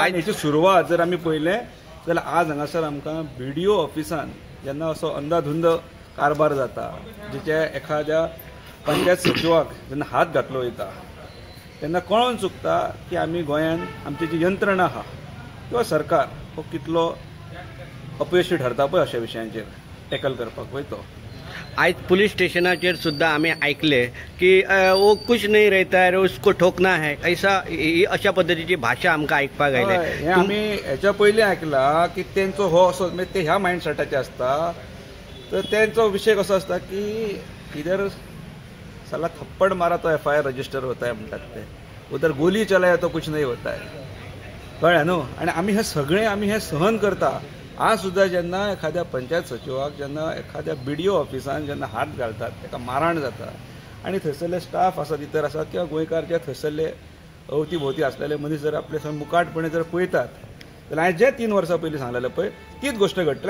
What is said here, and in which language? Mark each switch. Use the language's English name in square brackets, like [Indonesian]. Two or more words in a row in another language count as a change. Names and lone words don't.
[Konkani] आनी हेची सुरवात जर आमी पळयलें जाल्यार आज हांगासर आमकां BDO ऑफिसान जेन्ना असो अंधाधुंद कारभार जाता, जेच्या एखाद्या पंचायत सचिवाक जेन्ना हात घातलो वयता तेन्ना कळोवन चुकता की आमी गोंयांत आमची जी यंत्रणा आहा किंवा सरकार हो कितलो अपयशी ठरता पळय अशा विशयांचेर टॅकल करपाक वयतो। आज पुलिस स्टेशनाचेर सुद्दां आमी आयकले की [Hindi] वो कुछ नहीं रहता है, उसको ठोकना है, ऐसा [Konkani] अशा पद्धतीची भाशा आमकां आयकपाक आयले। हे आमी हेच्या पयलीं आयकला की तेंचो हो असो ते ह्या मायंडसेटाचे आसता, तर तेंचो विषय कसो आसता की [Hindi] इधर साला थप्पड़ मारा तो FIR रजिस्टर होता है [Konkani] म्हणटात ते, [Hindi] उधर गोली चलाया तो कुछ नहीं होता है, [Konkani] कळ्ळें न्हू। आनी आमी हे सगळें हे सहन करता। आज सुद्दां जेन्ना एखाद्या पंचायत सचिवाक जेन्ना एखाद्या BDO ऑफिसान जेन्ना हात घालतात ताका मारहाण जाता आनी थंयसरले स्टाफ आसात इतर आसात किंवा गोंयकार जे थंयसरले अवती भोवती आसलेले मनीस जर आपले मुखाटपणे जर पळयतात जाल्यार हांवें जे 3 वर्सां पयलीं सांगलेलें पळय तीच गोश्ट घडटली।